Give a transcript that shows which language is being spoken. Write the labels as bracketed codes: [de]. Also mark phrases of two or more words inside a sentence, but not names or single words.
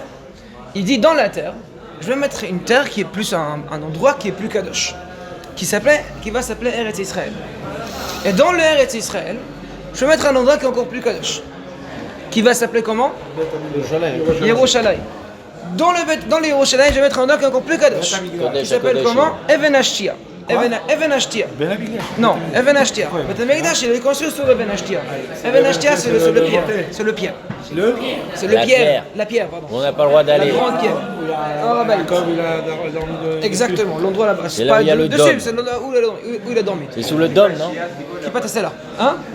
[fr] Il dit dans la terre, je vais mettre une terre qui est plus un endroit qui est plus kadosh, qui va s'appeler Eretz Israël. Et dans le Eretz Israël, je vais mettre un endroit qui est encore plus kadosh, qui va s'appeler comment? Yerushalayim. Dans le Yerushalayim, je vais mettre un endroit qui est encore plus kadosh, qui Kodesh, s'appelle Kodesh. comment? Even Ashtia. Even Ashtia. Ben Abigdash. Non, Even Ashtia. Beth Amikdash, il est construit sur Even Ashtia. Even Ashtia, c'est le pierre. C'est le pierre. C'est le La pierre. pierre. La pierre, pardon. On n'a pas le droit La d'aller. grande pierre. En Rabaït. Comme il a dormi de. Exactement, l'endroit là-bas. C'est là où il y a le dessus, dôme. c'est l'endroit où il a dormi. C'est sous le dôme, non? Qui pas c'est là? Hein?